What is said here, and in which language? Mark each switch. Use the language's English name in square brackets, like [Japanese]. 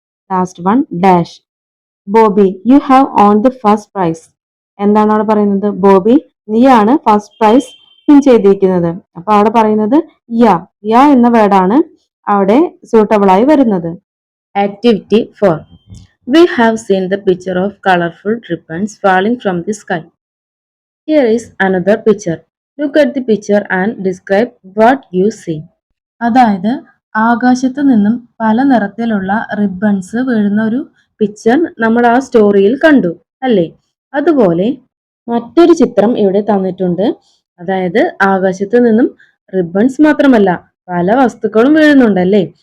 [English] Last one dash. Bobby you have won the first prize. [Malayalam] എന്താണ് അവിടെ പറയുന്നത്? ബോബി നീയാണ് ഫസ്റ്റ് പ്രൈസ് വിൻ ചെയ്തിരിക്കുന്നത്. അപ്പൊ അവിടെ പറയുന്നത് യാ. യാ എന്ന വേർഡാണ് അവിടെ സൂട്ടബിൾ ആയി വരുന്നത്. Activity 4. [English] We have seen the picture of colorful ribbons falling from the sky. Here is another picture. Look at the picture and describe what you see. [Malayalam] അതായത് ആകാശത്ത് നിന്നും പല നിറത്തിലുള്ള റിബൺസ് വീഴുന്ന ഒരു പിക്ചർ നമ്മൾ ആ സ്റ്റോറിയിൽ കണ്ടു അല്ലേ? അതുപോലെ മറ്റൊരു ചിത്രം ഇവിടെ തന്നിട്ടുണ്ട്. അതായത് ആകാശത്ത് നിന്നും റിബൺസ് മാത്രമല്ല പല വസ്തുക്കളും വീഴുന്നുണ്ടല്ലേ?